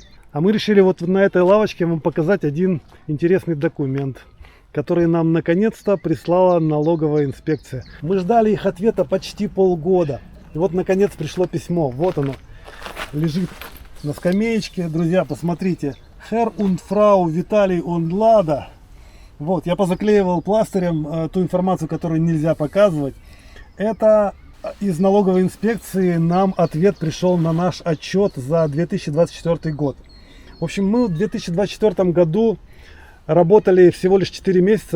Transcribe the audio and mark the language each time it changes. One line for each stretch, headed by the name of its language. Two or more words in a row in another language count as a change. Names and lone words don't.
Russian: А мы решили вот на этой лавочке вам показать один интересный документ, который нам наконец-то прислала налоговая инспекция. Мы ждали их ответа почти полгода. И вот наконец пришло письмо. Вот оно лежит на скамеечке. Друзья, посмотрите.
German: Herr und Frau Виталий und Лада.
Russian: Вот, я позаклеивал пластырем ту информацию, которую нельзя показывать. Это из налоговой инспекции нам ответ пришел на наш отчет за 2024 год. В общем, мы в 2024 году работали всего лишь 4 месяца.